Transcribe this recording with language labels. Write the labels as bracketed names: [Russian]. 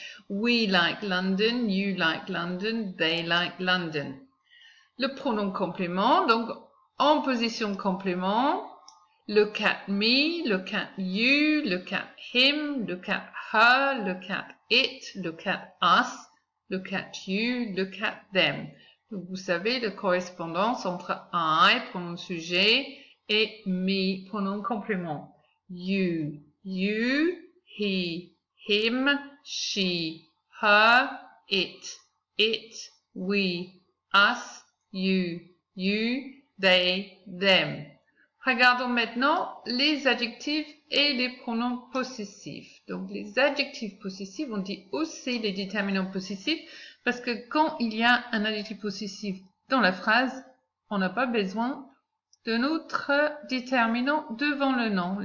[English] We like London, you like London, they like London. Le pronom complément, donc en position complément, look at me, look at you, look at him, look at her, look at it, look at us, look at you, look at them. [French] Donc, vous savez la correspondance entre I, pronom sujet, et me, pronom complément. [English] You, he, him, she, her, it, we, us, you, they, them. [French] Regardons maintenant les adjectifs et les pronoms possessifs. Donc, les adjectifs possessifs, on dit aussi les déterminants possessifs parce que quand il y a un adjectif possessif dans la phrase, on n'a pas besoin de notre déterminant devant le nom.